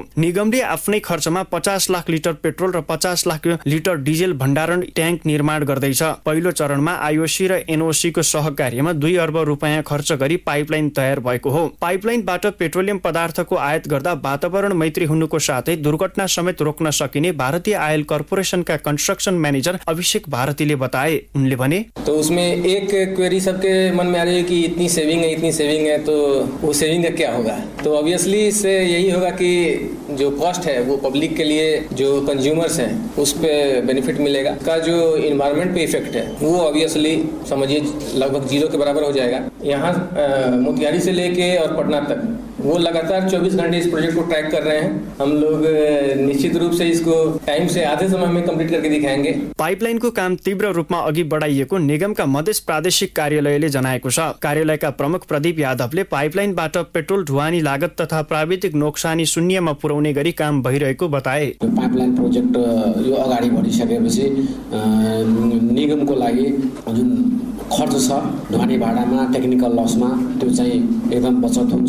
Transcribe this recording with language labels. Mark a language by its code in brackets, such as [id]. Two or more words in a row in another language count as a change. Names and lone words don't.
[ne] निगमले आफ्नै खर्चमा 50 लाख लिटर पेट्रोल र 50 लाख लिटर डिजेल भण्डारण ट्याङ्क निर्माण गर्दैछ। पहिलो चरणमा आईओसी र एनओसी को सहकार्यमा 2 अर्ब रुपैयाँ खर्च गरी पाइपलाइन तयार भएको हो। पाइपलाइनबाट पेट्रोलियम पदार्थको आयात गर्दा वातावरण मैत्री हुनुको साथै दुर्घटना समेत रोक्न सकिने भारतीय आयल कर्पोरेशन का कंस्ट्रक्शन मैनेजर अभिषेक भारतीले बताए। उनले भने [hi] तो उसमें एक क्वेरी सबके मन में आ रही है कि इतनी सेविंग है तो वो सेविंग का क्या होगा। तो ऑब्वियसली इससे यही होगा कि जो कॉस्ट है वो पब्लिक के लिए, जो कंज्यूमर्स हैं उस पर बेनिफिट मिलेगा। का जो इन्वायरमेंट पे इफेक्ट है वो ऑब्वियसली समझिए लगभग 0 के बराबर हो जाएगा। यहाँ मोतिहारी से लेके और पटना तक वो लगातार 24 घंटे इस प्रोजेक्ट को ट्रैक कर रहे हैं। हम लोग निश्चित रूप से इसको टाइम से आधे समय में कंप्लीट करके दिखाएंगे। [ne] पाइपलाइनको काम तीव्र रूपमा अघि बढाइएको निगमका मधेस प्रादेशिक कार्यालयले जनाएको छ। कार्यालयका प्रमुख प्रदीप यादवले पाइपलाइनबाट पेट्रोल ढुवानी लागत तथा प्राविधिक नोक्सानी शून्यमा पुर्याउने गरी काम भइरहेको बताए। पाइपलाइन प्रोजेक्ट यो अगाडि बढिसकेपछि निगमको लागि जुन खर्च छ ढुवानी भाडामा, टेक्निकल लसमा, त्यो चाहिँ एकदम बचत हुन्छ।